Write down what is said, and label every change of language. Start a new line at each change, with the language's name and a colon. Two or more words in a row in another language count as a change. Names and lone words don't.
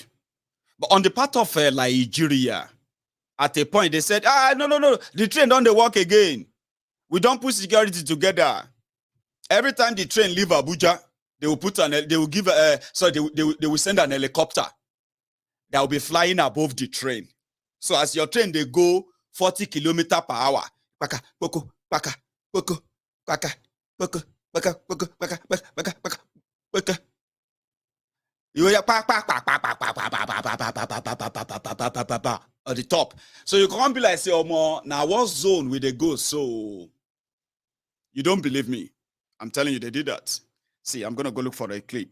English: But on the part of Nigeria, at a point, they said, no, the train don't work again. We don't put security together. Every time the train leave Abuja, they will send an helicopter that will be flying above the train. So as your train, they go 40 kilometers per hour. Paka, poko, paka, poko, paka, poko, paka, poko, paka, paka, paka, paka. You hear at the top. So you can't be like, say, oh, more now what zone will they go? So you don't believe me. I'm telling you, they did that. See, I'm gonna go look for a clip.